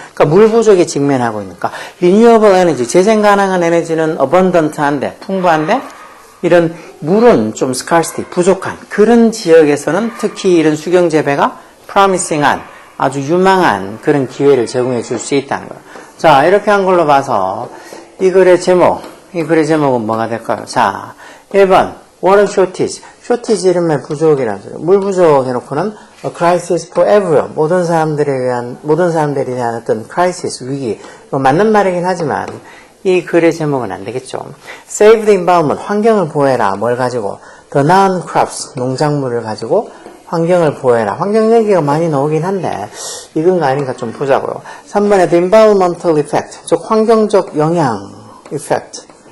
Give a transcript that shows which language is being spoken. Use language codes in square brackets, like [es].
[ko] 그러니까 물 부족에 직면하고 있으니까 renewable energy, 재생 가능한 에너지는 abundant한데, 풍부한데 이런 물은 좀 scarcity, 부족한 그런 지역에서는 특히 이런 수경재배가 promising한, 아주 유망한 그런 기회를 제공해 줄 수 있다는 거예요. 자, 이렇게 한 걸로 봐서 이 글의 제목은 뭐가 될까요? 자, 1번 water shortage. shortage 이름의 부족이라는 소리. 물 부족 해놓고는 [en] a crisis for everyone. [ko] 모든 사람들에 대한 어떤 crisis, 위기. 맞는 말이긴 하지만 이 글의 제목은 안 되겠죠. [en] Save the environment. [ko] 환경을 보호해라. 뭘 가지고? [en] The non-crops. [ko] 농작물을 가지고 환경을 보호해라. 환경 얘기가 많이 나오긴 한데 이건가 아닌가 좀 보자고요. 3번에 [en] the environmental effect. [ko] 즉 환경적 영향 effect.